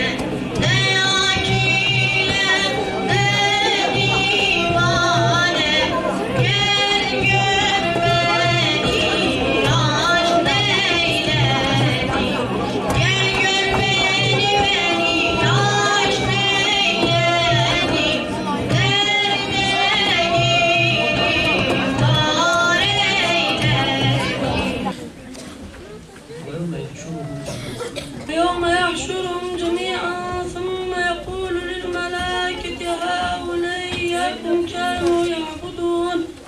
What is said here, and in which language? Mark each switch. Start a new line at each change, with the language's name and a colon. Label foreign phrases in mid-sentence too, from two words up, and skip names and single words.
Turkish: Ne akile ne divane, gel gör beni aşk neyledi. Gel gör beni aşk neyledi.
Arabic: يوم يحشرهم جميعا ثم يقول للملائكة هؤلاء إياكم كانوا يعبدون.